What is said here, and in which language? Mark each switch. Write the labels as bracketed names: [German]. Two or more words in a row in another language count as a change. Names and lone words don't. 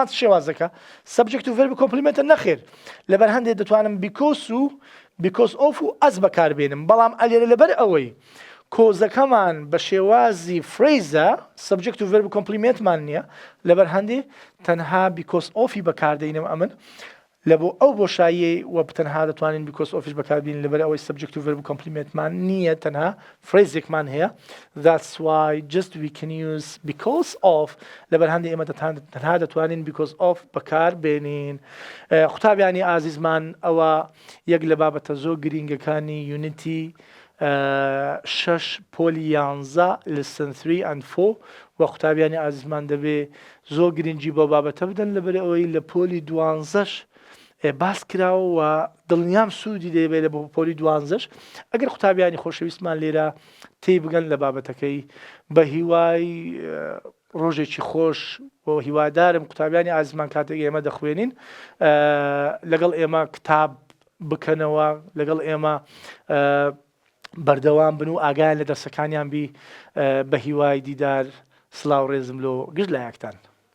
[Central Kurdish] شێوازەکە [English] subject and verb complement [Central Kurdish] نەخێر لەبەر هەندێک دەتوانم [English] because of [Central Kurdish] و ئەس بەکاربێنم بەڵام ئەلێرە لەبەر ئەوەی کۆزەکەمان بە شێوازی فرێزە [English] subject and verb complement [Central Kurdish] نییە لەبەر هەندێ تەنها [English] because of [Central Kurdish] بەکاردەینم ئەمن لە بۆ ئەو بۆشایی وە تەنها دەتوانین [English] because of [Central Kurdish] بەکاربین لەبەر ئەوەی [English] subject and verb complement [Central Kurdish] نییە تەنها فرێزێکمان هەیە [English] that's why just we can use because of [Central Kurdish] لەبەر هەندێک ئێمە تەنها دەتوانین [English] because of [Central Kurdish] بەکاربێنین قوتابیانی ئازیزمان ئەوە یەک لە بابەتە زۆر گرینگەکانی یونیتی 6 پۆلی 11 [English] lesson 3 and 4 [Central Kurdish] و قوتابیانی ئازیزمان دەبێ زۆر گرنگی بۆ بابەتە بدەن لەبەر ئەوەی لە پۆلی 12ش باس کراوە و دڵنیام سوودی دەبێت لە بۆ پۆلی 12ش ئەگەر قوتابیانی خۆشەویستمان لێرە تێی بگەن لە بابەتەکەی بە هیوای ڕۆژێکی خۆش بۆ هیوادارم قوتابیانی ئازیزمان کاتێک ئێمە دەخوێنین لەگەڵ ئێمە کتاب بکەنەوە لەگەڵ ئێمە بەردەوام بن و ئاگایان لە دەرسەکانیان بی بە هیوای دیدار سڵاو ڕێزم لۆ گشت لایەکتان